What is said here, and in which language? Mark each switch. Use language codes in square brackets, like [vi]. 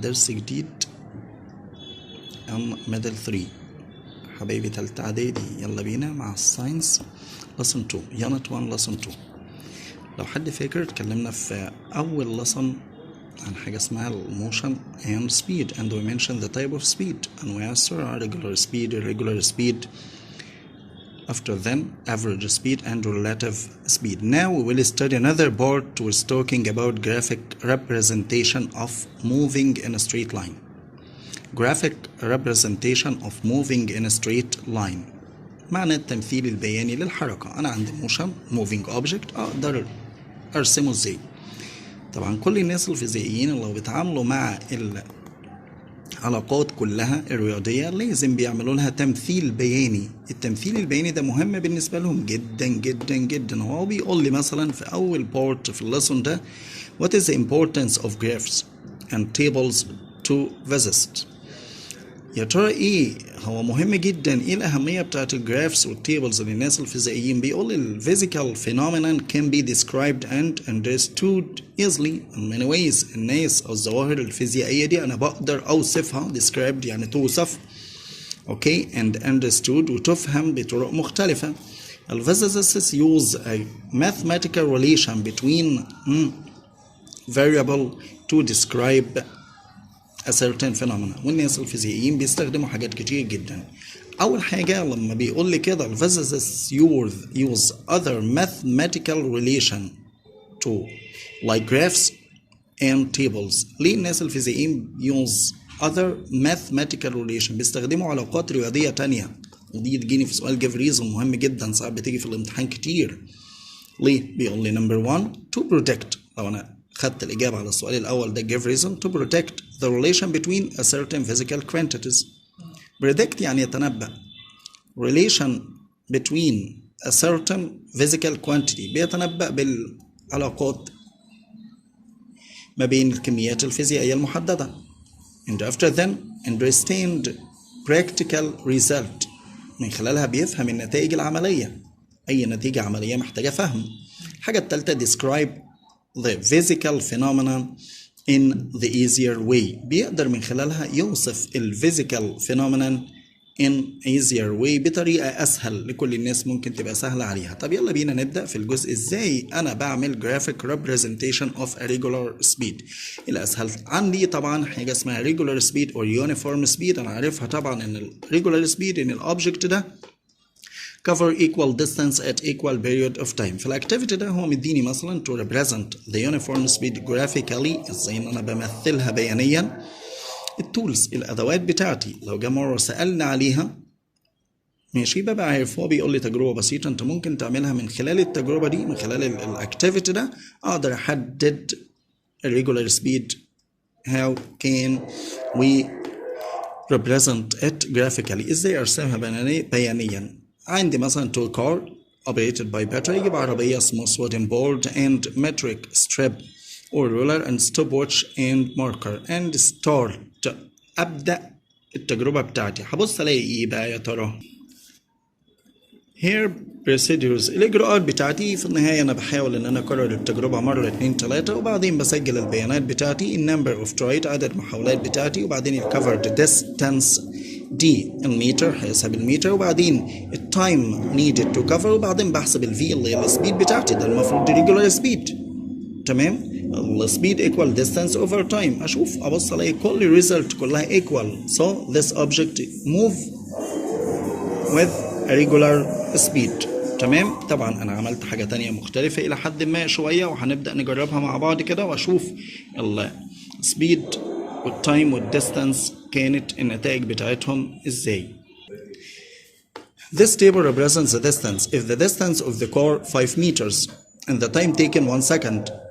[ar] درس جديد ميدل 3 حبايبي تالته اعدادي. يلا بينا مع الساينس [en] lesson 2 unit 1 lesson 2. [ar] لو حد فاكر اتكلمنا في اول [en] lesson [ar] عن حاجة اسمها الموشن [en] and speed, and we mentioned the type of speed [ar] انواع السرعة: [en] regular speed, irregular speed, after then average speed and relative speed. Now we will study another part which is talking about graphic representation of moving in a straight line. Graphic representation of moving in a straight line [ar] معنى التمثيل البياني للحركة. أنا عندي [en] moving object [ar] أقدر أرسمه إزاي؟ طبعا كل الناس الفيزيائيين اللي بيتعاملوا مع العلاقات كلها الرياضية لازم بيعملوا لها تمثيل بياني. التمثيل البياني ده مهم بالنسبة لهم جدا جدا جدا. هو بيقول لي مثلا في أول بارت في الليسون ده [en] what is the importance of graphs and tables to physicists. [ar] يا ترى ايه هو مهم جدا، ايه الأهمية بتاعت الجرافس والتيبلز للناس الفيزيائيين؟ بيقول ال [en] physical phenomenon can be described and understood easily in many ways. [ar] الناس أو الظواهر الفيزيائية دي أنا بقدر أوصفها described يعني توصف [en] okay and understood [ar] وتفهم بطرق مختلفة. [en] ال physicists use a mathematical relation between variable to describe a certain phenomena. [ar] والناس الفيزيائيين بيستخدموا حاجات كتير جدا. أول حاجة لما بيقول لي كده [en] ال physicists use other mathematical relation to like graphs and tables. [ar] ليه الناس الفيزيائيين [en] use other mathematical relation؟ [ar] بيستخدموا علاقات رياضية تانية، ودي تجيني في سؤال [en] give reason [ar] مهم جدا ساعات بتيجي في الامتحان كتير. ليه؟ بيقول لي [en] number one to predict. [ar] لو أنا خدت الإجابة على السؤال الأول ده [en] give reason to predict the relation between a certain physical quantities. [ar] predict يعني يتنبأ. [en] relation between a certain physical quantity [ar] بيتنبأ بالعلاقات ما بين الكميات الفيزيائية المحددة. [en] and after then understand practical result [ar] من خلالها بيفهم النتائج العملية. أي نتيجة عملية محتاجة فهم. الحاجة الثالثة [en] describe the physical phenomenon in the easier way. [ar] بيقدر من خلالها يوصف ال [en] physical phenomenon in easier way [ar] بطريقة أسهل لكل الناس، ممكن تبقى سهلة عليها. طب يلا بينا نبدأ في الجزء إزاي أنا بعمل [en] graphic representation of a regular speed. [ar] الأسهل عندي طبعا حاجة اسمها [en] regular speed or uniform speed. [ar] أنا عارفها طبعا إن [en] ال regular speed [ar] إن الأوبجكت ده [en] cover equal distance at equal period of time. [ar] في الاكتيفيتي ده هو مديني مثلا [en] to represent the uniform speed graphically [ar] ازاي ان انا بمثلها بيانيا. التولز الادوات بتاعتي لو جه مره سالنا عليها ماشي ببقى عارف. هو بيقول لي تجربه بسيطه انت ممكن تعملها من خلال التجربه دي، من خلال الاكتيفيتي ده اقدر احدد الريجولار سبيد. [en] how can we represent it graphically؟ [ar] ازاي ارسمها بيانيا؟ عندي مثلا [en] tool car operated by battery. [ar] يجيب عربية [en] smooth wooden board and metric strip or ruler and stopwatch and marker and start. [ar] أبدأ التجربة بتاعتي. هبص ألاقي إيه بقى يا ترى؟ [en] here procedures [ar] الإجراءات بتاعتي. في النهاية أنا بحاول إن أنا أكرر التجربة مرة 2 3 وبعدين بسجل البيانات بتاعتي [en] number of tries [ar] عدد المحاولات بتاعتي، وبعدين [en] covered distance [ar] دي المتر هيسحب المتر، وبعدين التايم [en] needed to cover، [ar] وبعدين بحسب الفي اللي هي السبيد بتاعتي. ده المفروض regular speed. تمام؟ السبيد equal distance over time. أشوف أبص ألاقي كل result كلها equal. [en] so this object move with a regular speed. [ar] تمام؟ طبعا أنا عملت حاجة تانية مختلفة إلى حد ما شوية وهنبدأ نجربها مع بعض كده وأشوف السبيد والتايم والديستانس كانت النتائج بتاعتهم ازاي. [en] This table represents the distance. If the distance of the car 5 meters and the time taken 1 second.